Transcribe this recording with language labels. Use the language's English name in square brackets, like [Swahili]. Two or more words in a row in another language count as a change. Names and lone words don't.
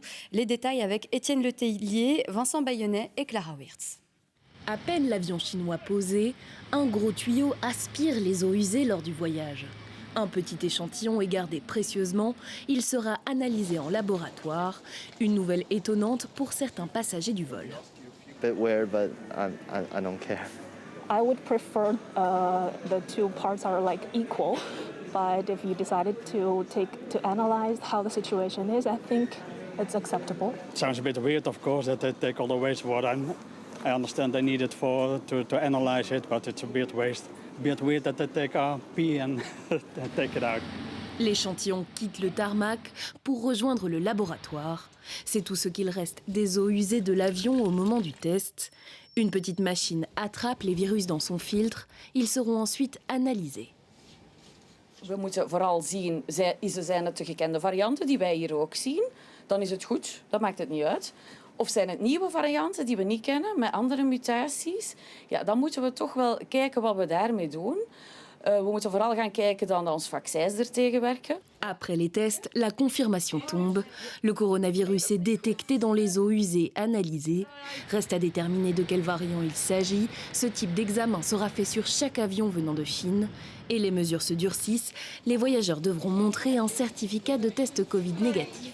[French] Les détails avec Étienne Letellier, Vincent Bayonnet et Clara Wirtz. À peine l'avion chinois posé, un gros tuyau aspire les eaux usées lors du voyage. Un petit échantillon est gardé précieusement, il sera analysé en laboratoire. Une nouvelle étonnante pour certains passagers du vol. [English] Bit weird, but I don't care. I would prefer the two parts are like equal, but if you decided to analyze how the situation is, I think it's acceptable. It sounds a bit weird, of course, that they take all the wastewater. I understand they need it to analyze it, but it's a bit weird that they take our pee and take it out. [French] L'échantillon quitte le tarmac pour rejoindre le laboratoire. C'est tout ce qu'il reste des eaux usées de l'avion au moment du test. Une petite machine attrape les virus dans son filtre. Ils seront ensuite analysés. [Dutch] We moeten vooral zien, zijn het de gekende varianten die wij hier ook zien? Dan is het goed, dan maakt het niet uit. Of zijn het nieuwe varianten die we niet kennen, met andere mutaties? Ja, dan moeten we toch wel kijken wat we daarmee doen. We moeten vooral gaan kijken dan dat onze vaccins er tegen werken. [French] Après les tests, la confirmation tombe. Le coronavirus est détecté dans les eaux usées analysées. Reste à déterminer de quel variant il s'agit. Ce type d'examen sera fait sur chaque avion venant de Chine. Et les mesures se durcissent. Les voyageurs devront montrer un certificat de test Covid négatif.